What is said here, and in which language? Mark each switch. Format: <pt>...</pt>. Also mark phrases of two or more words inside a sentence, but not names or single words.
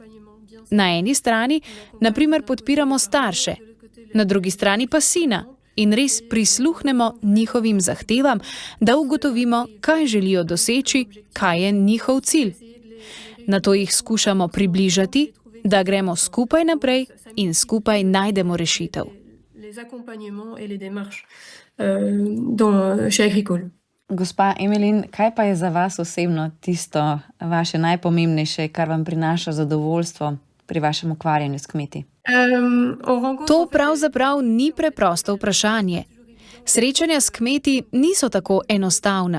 <sl>Na eni strani, na primer, podpiramo starše, na drugi strani pa sina in res prisluhnemo njihovim zahtevam, da ugotovimo, kaj želijo doseči, kaj je njihov cilj. Nato jih skušamo približati, da gremo skupaj naprej in skupaj najdemo rešitev.</sl> <fr>les accompagnements et les démarches chez Agricole.</fr> <sl>Gospa Emelin, kaj pa je za vas osebno tisto vaše najpomembnejše, kar vam prinaša zadovoljstvo pri vašem ukvarjanju s kmeti?</sl> <fr>On rencontre</fr> <sl>To pravzaprav ni preprosto vprašanje. Srečanja s kmeti niso tako enostavna.</sl>